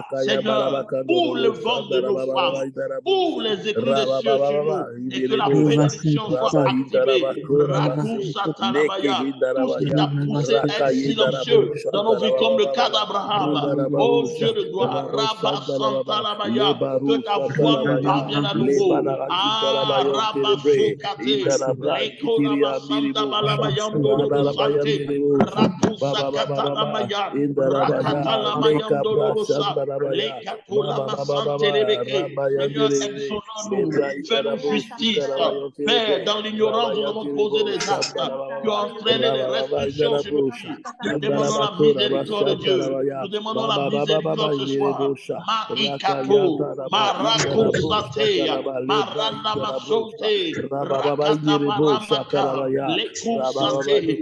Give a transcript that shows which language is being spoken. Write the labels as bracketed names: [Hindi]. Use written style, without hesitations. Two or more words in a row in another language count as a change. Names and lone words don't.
[French] Seigneur, ouvre le ventre de nos femmes, ouvre les éclus des cieux sur nous, et que la bénédiction soit activée. Rakusatalabaya, tout ce qui t'a poussé à être silencieux dans nos vies comme le cas d'Abraham. Oh Dieu de gloire, Rabba Santalabaya, que ta voix nous parvienne à nouveau. Ah, Rabba Sokate, Lekonama Santa Balabayando Sante, Rakusakatanamaya, Rakatalamaya, Lekatolama Sante Rebeke. Seigneur, exonne-nous, fais-nous justice. Père, dans l'ignorance, nous avons posé des actes qui ont entraîné des restrictions sur nos vies. Nous demandons la miséricorde de Dieu. Nous demandons la miséricorde ce soir. Maikato, Marakosatea, Maranda Masonte, Rakata Maramaka, Lekousate.